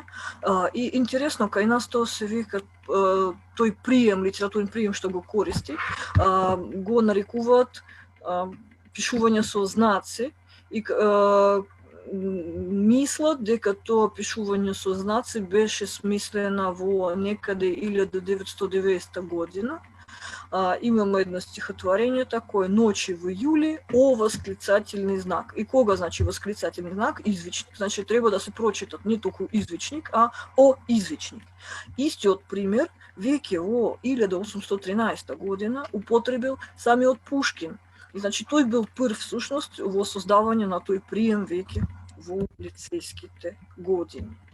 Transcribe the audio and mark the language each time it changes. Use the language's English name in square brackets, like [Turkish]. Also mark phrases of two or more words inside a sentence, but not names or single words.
[Macedonian] И интересно, кај нас тоа се вика тој прием, литературен прием што го користи, го нарекуваат пишување со знаци и мислат дека тоа пишување со знаци беше смислено во некаде 1990 година. Имаме едно стихотворење такое "Ночи в июле", [Russian] о восклицательни знак. [Macedonian] И кога значи [Russian] восклицательни знак? [Macedonian] Извичник. Значи треба да се прочитат не толку извичник, а о извичник. Истиот пример веќе во 1813 година употребил самиот Пушкин. И значи тој бил прв всушност во создавање на тој прием веќе во лицејските години.